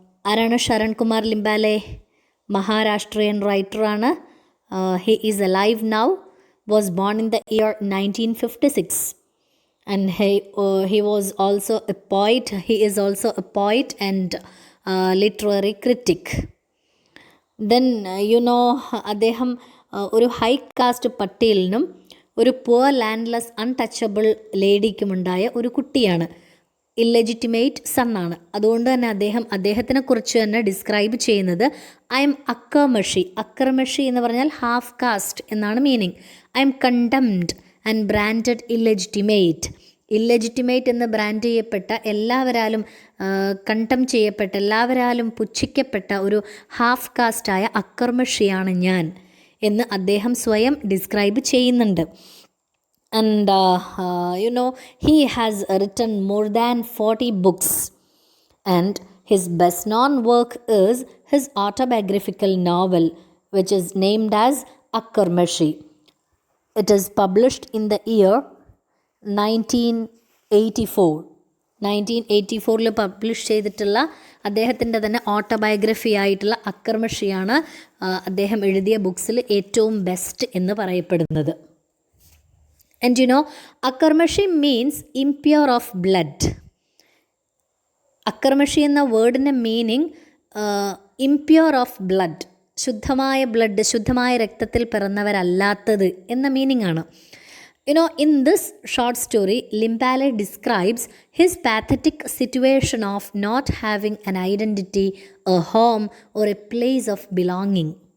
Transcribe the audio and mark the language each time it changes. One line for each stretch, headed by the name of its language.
Malayalam: ആരാണ് Sharan Kumar Limbale? മഹാരാഷ്ട്രീയൻ റൈറ്ററാണ്.
English: He is alive now, was born in the year 1956 and he was also a poet. He is also a poet and literary critic.
Malayalam: Then അദ്ദേഹം ഒരു high cast പട്ടേലിനും ഒരു poor landless untouchable ലേഡിക്കുമുണ്ടായ ഒരു കുട്ടിയാണ്. Illegitimate സണ്ണാണ്. അതുകൊണ്ട് തന്നെ അദ്ദേഹത്തിനെ കുറിച്ച് തന്നെ ഡിസ്ക്രൈബ് ചെയ്യുന്നത്
English: I am Akkarmashi.
Malayalam: അക്കർമഷി എന്ന് പറഞ്ഞാൽ ഹാഫ് കാസ്റ്റ് എന്നാണ് meaning.
English: I am condemned and branded illegitimate.
Malayalam: Illegitimate എന്ന് ബ്രാൻഡ് ചെയ്യപ്പെട്ട, എല്ലാവരാലും കണ്ടം ചെയ്യപ്പെട്ട, എല്ലാവരാലും പുച്ഛിക്കപ്പെട്ട ഒരു ഹാഫ് കാസ്റ്റായ അക്കർമഷിയാണ് ഞാൻ എന്ന് അദ്ദേഹം സ്വയം ഡിസ്ക്രൈബ് ചെയ്യുന്നുണ്ട്.
English: And he has written more than 40 books and his best known work is his autobiographical novel which is named as Akkarmashi. It is published in the year 1984.
Malayalam: 1984 publish ചെയ്തിട്ടുള്ള അദ്ദേഹത്തിൻ്റെ തന്നെ ഓട്ടോബയോഗ്രഫി ആയിട്ടുള്ള അക്കർമഷിയാണ് അദ്ദേഹം എഴുതിയ ബുക്സിൽ ഏറ്റവും ബെസ്റ്റ് എന്ന് പറയപ്പെടുന്നത്.
English: And Akkarmashi means impure of blood.
Malayalam: അക്കർമഷി എന്ന വേർഡിൻ്റെ മീനിങ്
English: impure of blood,
Malayalam: ശുദ്ധമായ ബ്ലഡ്, ശുദ്ധമായ രക്തത്തിൽ പിറന്നവരല്ലാത്തത് എന്ന മീനിങ് ആണ്.
English: In this short story, Limbale describes his pathetic situation of not having an identity, a home or a place of belonging.